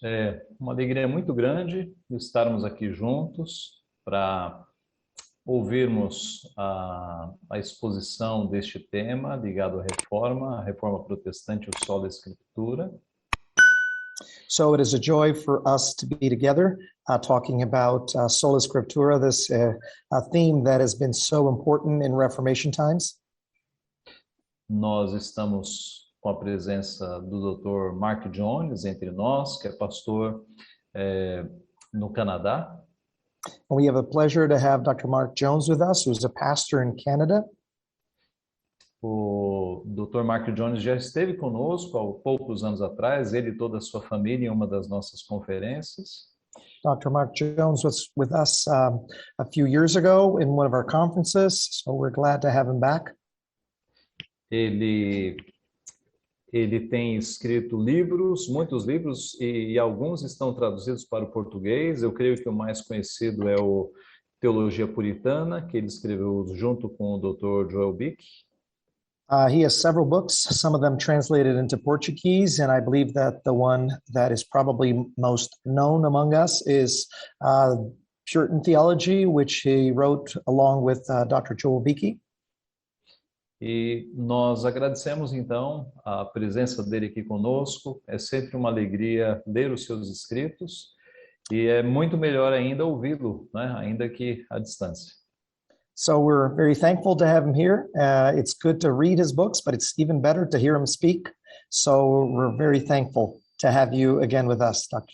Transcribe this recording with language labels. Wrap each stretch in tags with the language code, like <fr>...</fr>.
<pt>É uma alegria muito grande estarmos aqui juntos para ouvirmos a exposição deste tema ligado à reforma, a reforma protestante, o Sola Escritura.</pt> <en>So it is a joy for us to be together talking about Sola Scriptura, this theme that has been so important in Reformation times.</en> <pt>Nós estamos com a presença do Dr. Mark Jones entre nós, que é pastor no Canadá.</pt> <en>And we have a pleasure to have Dr. Mark Jones with us, who's a pastor in Canada.</en> <pt>O Dr. Mark Jones já esteve conosco há poucos anos atrás, ele e toda a sua família, em uma das nossas conferências.</pt> <en>Dr. Mark Jones was with us a few years ago in one of our conferences, so we're glad to have him back.</en> <pt>Ele tem escrito livros, muitos livros, e alguns estão traduzidos para o português. Eu creio que o mais conhecido é o Teologia Puritana, que ele escreveu junto com o Dr. Joel Bick.</pt> <en>He has several books, some of them translated into Portuguese, and I believe that the one that is probably most known among us is Puritan Theology, which he wrote along with Dr. Joel Beeke.</en> <pt>E nós agradecemos, então, a presença dele aqui conosco. É sempre uma alegria ler os seus escritos e é muito melhor ainda ouvi-lo, né? Ainda que à distância.</pt> <en>So we're very thankful to have him here. It's good to read his books, but it's even better to hear him speak. So we're very thankful to have you again with us, Dr.</en>